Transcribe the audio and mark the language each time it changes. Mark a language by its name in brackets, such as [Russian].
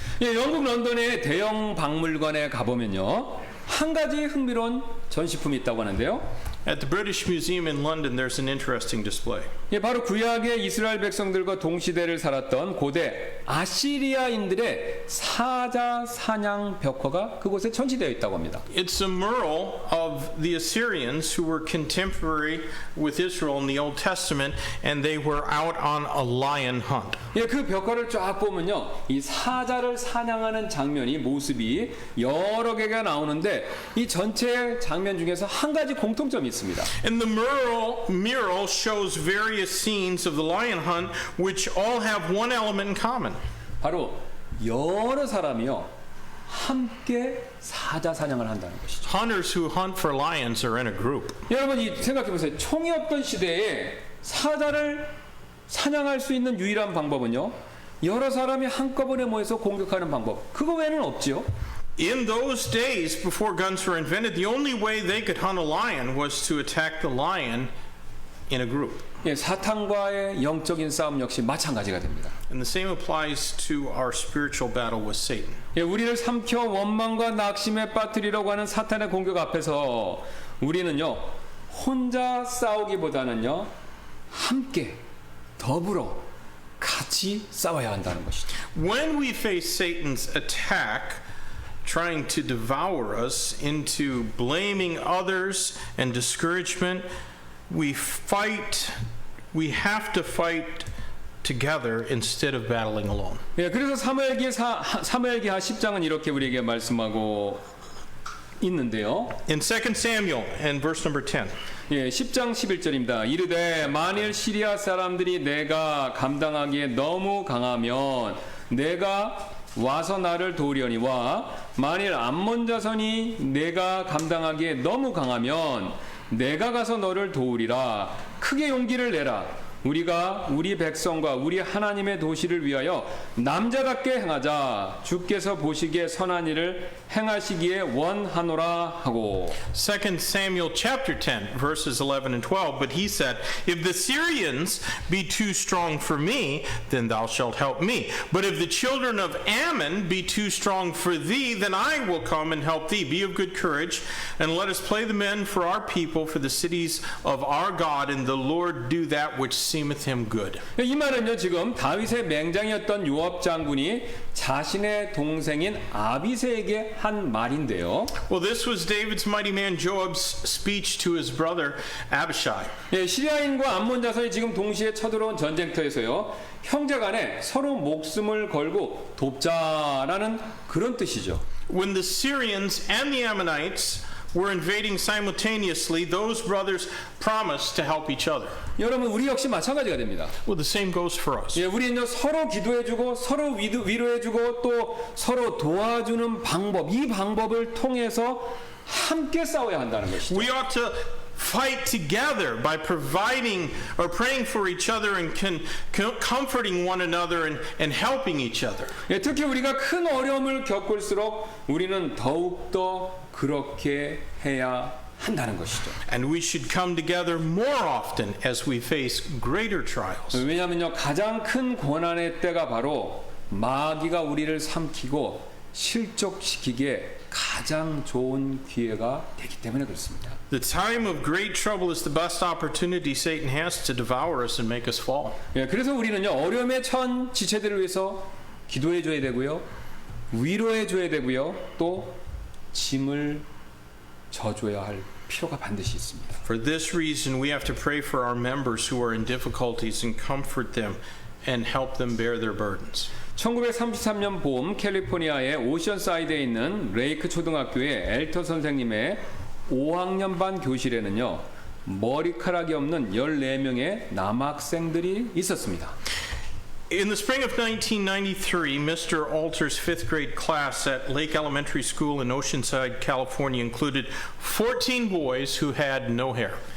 [Korean] 예, 영국 런던의 대형 박물관에 가보면요 한 가지 흥미로운 전시품이 있다고 하는데요. [English] At the British Museum in London, there's an interesting display. [Korean] 예, 바로 구약의 이스라엘 백성들과 동시대를 살았던 고대 아시리아인들의 사자 사냥 벽화가 그곳에 전시되어 있다고 합니다. [English] It's a mural of the Assyrians who were contemporary with Israel in the Old Testament, and they were out on a lion hunt. [Korean] 예, 그 벽화를 쫙 보면요, 이 사자를 사냥하는 장면이 모습이 여러 개가 나오는데 이 전체 장면 중에서 한 가지 공통점이 있습니다. [English] And the mural shows various scenes of the lion hunt, which all have one element in common. [Korean] 바로 여러 사람이요 함께 사자 사냥을 한다는 것이죠. [English] Hunters who hunt for lions are in a group. [Korean] 여러분 생각해 보세요. 총이 없던 시대에 사자를 사냥할 수 있는 유일한 방법은요, 여러 사람이 한꺼번에 모여서 공격하는 방법. 그거 외에는 없지요. [English] In those days, before guns were invented, the only way they could hunt a lion was to attack the lion in a group. [Korean] 예, 사탄과의 영적인 싸움 역시 마찬가지가 됩니다. [English] And the same applies to our spiritual battle with Satan. [Korean] 예, 우리를 삼켜 원망과 낙심에 빠뜨리려고 하는 사탄의 공격 앞에서 우리는요 혼자 싸우기보다는요 함께 더불어 같이 싸워야 한다는 것이죠. [English] When we face Satan's attack, trying to devour us into blaming others and discouragement, we have to fight together instead of battling alone. [Korean] 예, 그래서 사무엘기하 10장은 이렇게 우리에게 말씀하고 있는데요. [English] In 2 Samuel and verse number 10. [Korean] 예, 10장 11절입니다. 이르되 만일 시리아 사람들이 내가 감당하기에 너무 강하면 내가 와서 나를 도우려니와 만일 암몬 자손이 내가 감당하기에 너무 강하면 내가 가서 너를 도우리라. 크게 용기를 내라. 우리가 우리 백성과 우리 하나님의 도시를 위하여 남자답게 행하자. 주께서 보시기에 선한 일을 행하시기에 원하노라 하고. [English] 2 Samuel chapter 10 verses 11 and 12. But he said, if the Syrians be too strong for me, then thou shalt help me. But if the children of Ammon be too strong for thee, then I will come and help thee. Be of good courage, and let us play the men for our people, for the cities of our God, and the Lord do that which seemeth him good. [Korean] 이 말은요, 지금 다윗의 맹장이었던 요압 장군이 자신의 동생인 아비새에게 한 말인데요. [English] Well, this was David's mighty man Joab's speech to his brother Abishai. [Korean] 예, 시리아인과 암몬 자손이 지금 동시에 쳐들어온 전쟁터에서요, 형제간에 서로 목숨을 걸고 돕자라는 그런 뜻이죠. [English] When the Syrians and the Ammonites were invading simultaneously, those brothers promised to help each other. [Korean] 여러분, 우리 역시 마찬가지가 됩니다. [English] Well, the same goes for us. [Korean] 예, 우리는요 서로 기도해주고 서로 위로해주고 또 서로 도와주는 방법, 이 방법을 통해서 함께 싸워야 한다는 것이죠. [English] We ought to fight together by providing or praying for each other and comforting one another and helping each other. [Korean] 예, 특히 우리가 큰 어려움을 겪을수록 우리는 더욱더 그렇게 해야 한다는 것이죠. [English] And we should come together more often as we face greater trials. [Korean] 왜냐하면요 가장 큰 고난의 때가 바로 마귀가 우리를 삼키고 실족시키기에 가장 좋은 기회가 되기 때문에 그렇습니다. [English] The time of great trouble is the best opportunity Satan has to devour us and make us fall. [Korean] 예, 그래서 우리는요 어려움에 처한 지체들을 위해서 기도해 줘야 되고요, 위로해 줘야 되고요, 또 짐을 져줘야 할 필요가 반드시 있습니다. [English] For this reason, we have to pray for our members who are in difficulties and comfort them and help them bear their burdens. [Korean] 1933년 봄 캘리포니아의 오션사이드에 있는 레이크 초등학교의 엘터 선생님의 5학년 반 교실에는요 머리카락이 없는 14명의 남학생들이 있었습니다. [English] In the spring of 1993, Mr. Alter's fifth grade class at Lake Elementary School in Oceanside, California included 14 boys who had no hair.